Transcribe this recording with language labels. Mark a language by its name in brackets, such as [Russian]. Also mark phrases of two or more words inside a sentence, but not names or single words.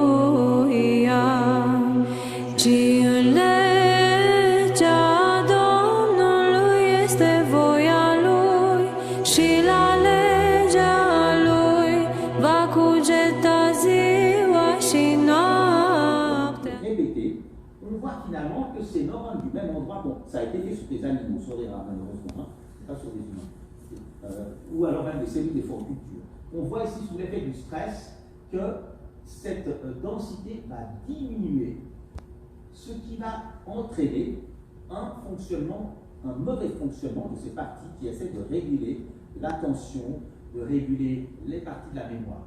[Romanian] Ci în legea Domnului este voia Lui și la legea Lui va cugeta ziua și noaptea. [French] Répété, on voit finalement que ces neurones du même endroit, bon, ça a été fait sur des animaux, sur des rats malheureusement, hein, pas sur des humains, ou alors même des cellules des formes cultures. On voit ici sous l'effet du stress que cette densité va diminuer, ce qui va entraîner un mauvais fonctionnement de ces parties qui essaient de réguler l'attention, de réguler les parties de la mémoire.